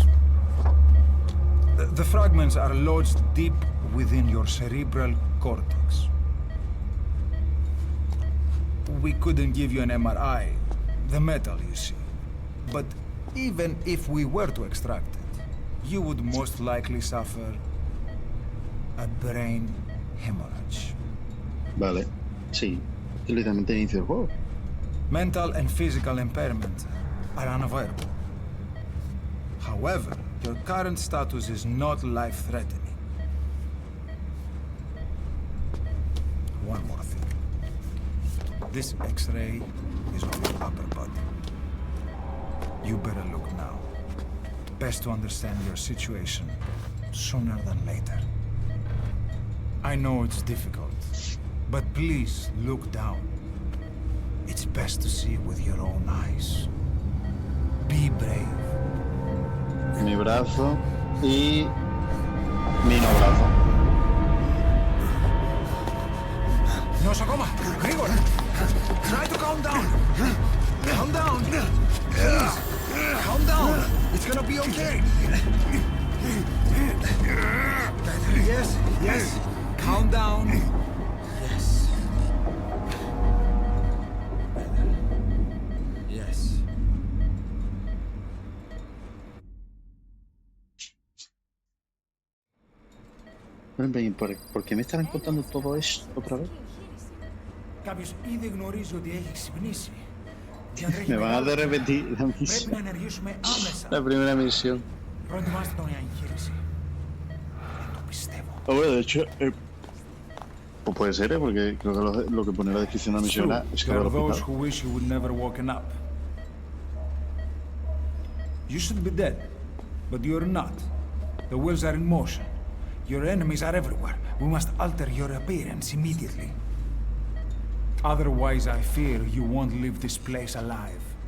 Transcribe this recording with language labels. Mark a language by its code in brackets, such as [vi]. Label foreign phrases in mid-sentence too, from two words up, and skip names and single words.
[en] The fragments are lodged deep within your cerebral cortex. We couldn't give you an MRI, the metal, you see. But even if we were to extract it, you would most likely suffer a brain hemorrhage. [es] Vale, sí. Es literalmente el inicio del juego. [en] Mental and physical impairment are unavoidable. However, your current status is not life-threatening. One more thing. This X-ray is on your upper body. You better look now. Best to understand your situation sooner than later. I know it's difficult, but please look down. It's best to see with your own eyes. Be brave. [es] Mi brazo y mi no brazo. [en] Nosocoma! Grigor! Try to calm down! Calm down! Please! Calm down! It's gonna be okay! Yes! Calm down! Yes. Yes. [es] ¿Por qué me estarán contando todo esto otra vez? [el] Κάποιος ήδη γνωρίζει ότι έχει ξυπνήσει. [es] Me van a hacer repetir la [el] Πρέπει [es] misión. [el] να ενεργήσουμε άμεσα. [es] La primera misión. [el] Προετοιμάστε τον για εγχείρηση. Δεν το πιστεύω. [es] Bueno, de hecho, pues puede ser, porque creo que lo que pone en la descripción de la misión es que [en] There [es] va [en] are [es] al [en] those [es] hospital. [en] who wish you would never woken up. You should be dead, but you're not. The wheels are in motion. Your enemies are everywhere. We must alter your appearance immediately. Otherwise, I fear you won't leave this place alive.